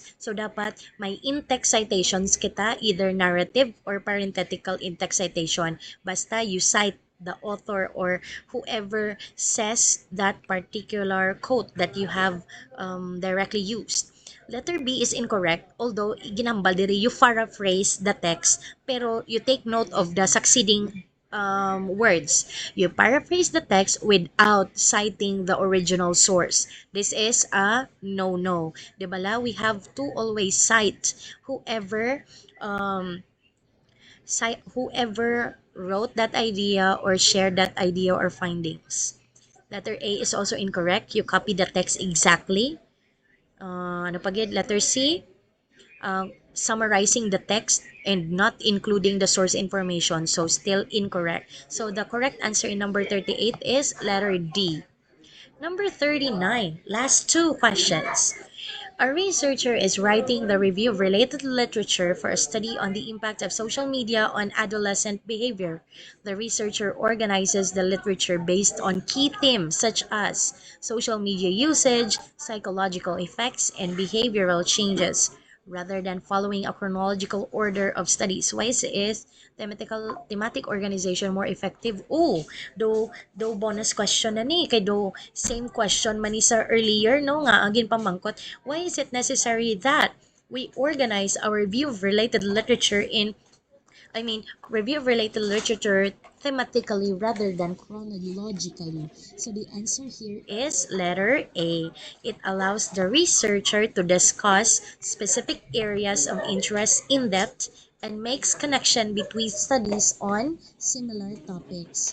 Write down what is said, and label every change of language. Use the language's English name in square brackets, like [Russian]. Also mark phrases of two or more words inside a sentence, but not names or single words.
[English] So, [Hiligaynon] dapat may [English] in-text citations kita, either narrative or parenthetical in-text citation. Basta you cite the author or whoever says that particular quote that you have directly used. Letter B is incorrect, although [Hiligaynon] ginambal diri [English] you paraphrase the text, pero you take note of the succeeding words. You paraphrase the text without citing the original source. This is a no-no. [Hiligaynon] Di bala? [English] We have to always cite whoever whoever wrote that idea or shared that idea or findings. Letter A is also incorrect. You copy the text exactly. [Hiligaynon] Ano pa gid? [English] Letter C, summarizing the text and not including the source information. So still incorrect. So the correct answer in number 38 is letter D. Number 39, last two questions. A researcher is writing the review of related literature for a study on the impact of social media on adolescent behavior. The researcher organizes the literature based on key themes such as social media usage, psychological effects, and behavioral changes, rather than following a chronological order of studies. Why is thematic organization more effective? [Hiligaynon] Oh, do [English] bonus question [Hiligaynon] na ni kay do [English] same question [Hiligaynon] man ni sa earlier no nga agin pamangkot. [English] Why is it necessary that we organize our review of related literature in review of related literature thematically rather than chronologically? So the answer here is letter A. It allows the researcher to discuss specific areas of interest in depth and makes connection between studies on similar topics.